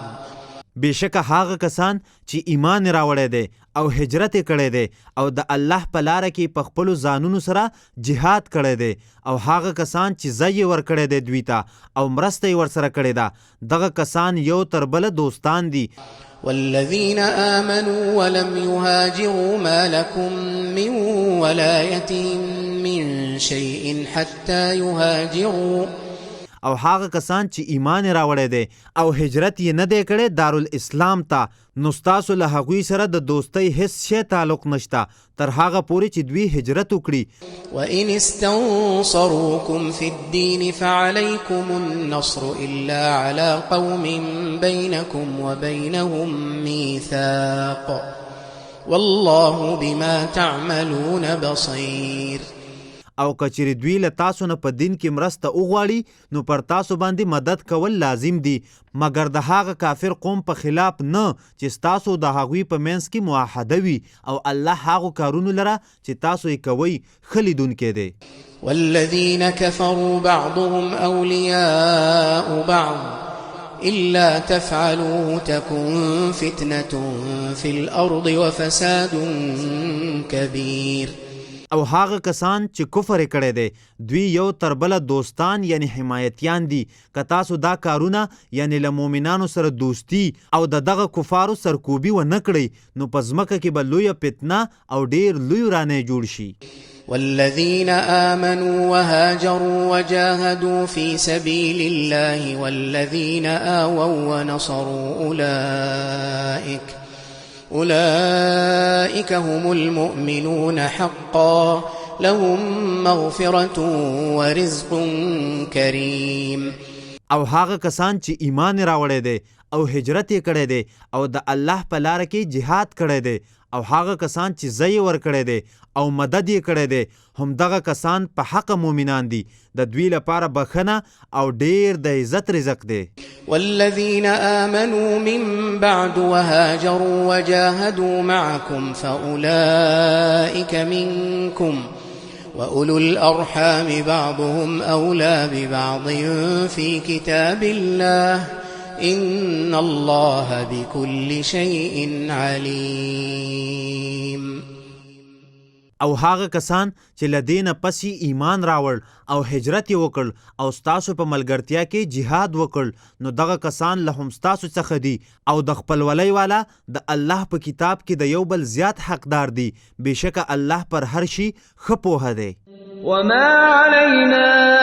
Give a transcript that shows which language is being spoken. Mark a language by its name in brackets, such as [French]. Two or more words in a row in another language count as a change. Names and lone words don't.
[Pashto] بېشکه هغه کسان چې ایمان راوړی دی او هجرت یې کړی دی او د الله په لاره کې په خپلو ځانونو سره جهاد کړی دی او هغه کسان چې ځای یې ورکړی دی دوی ته او مرسته یې ورسره کړې ده دغه کسان یو تر بله دوستان دي. [Arabic] والذين آمنوا ولم يهاجروا ما لكم من ولايتهم من شيء حتى يهاجروا. [Pashto] او هغه کسان چې ایمان راوړی دی او هجرت یې نه دی کړی دارالاسلام ته نو ستاسو له هغوی سره د دوستۍ هیڅ شی تعلق نشته تر هغه پورې چې دوی هجرت وکړي. [Arabic] وإن استنصروكم في الدين فعليكم النصر إلا على قوم بينكم وبينهم ميثاق والله بما تعملون بصير. [Pashto] او کچری دوی له تاسو نه په دین کې مرسته وغواړي نو پر تاسو باندې مدد کول لازم دي مګر د هغه کافر قوم په خلاف نه چې تاسو د هغوی په منځ کې معاهده وي او الله هغو کارونو لره چې تاسو یې کوئ ښه لیدونکی دی. [Arabic] والذین كفروا بعضهم أولياء بعض إلا تفعلوه تكن فتنة في الأرض وفساد كبير. [Pashto] او هغه کسان چې کفر کړی دی دوی یو تر بله دوستان یعنی حمایتیان دي که تاسو دا کارونه یعنی له مؤمنانو سره دوستی او د دغه کفارو سرکوبي ونه کړئ نو په ځمکه کې به لویه فتنه او ډېر لوی ورانی جوړ شي. [Arabic] والذين آمنوا وهاجروا وجاهدوا في سبيل الله والذين آووا ونصروا أولئك هم المؤمنون حقا لهم مغفرة ورزق كريم. [Pashto] او هغه کسان چې ایمان راوړی دی او هجرت یې کړی دی او د الله په لاره کې جهاد کړی دی او هغه کسان چې ځای یې ورکړی دی او مدد یې کړی دی همدغه کسان په حق مؤمنان دي د دوی لپاره بخښنه او ډېر د عزت رزق دی. [Arabic] والذين آمنوا من بعد وهاجروا وجاهدوا معكم وأولو الأرحام بعضهم أولى ببعض في كتاب الله إن الله بكل شيء عليم. [Pashto] او هغه کسان چې لدینه پسې ایمان راوړ او هجرت یې وکړ او ستاسو په ملګرتیا کې جهاد وکړ نو دغه کسان له هم ستاسو څخه دي او د خپلولۍ والا د الله په کتاب کې د یو بل زیات حقدار دي. بېشکه الله پر هر شي ښه پوهه دی. [Arabic] وما علينا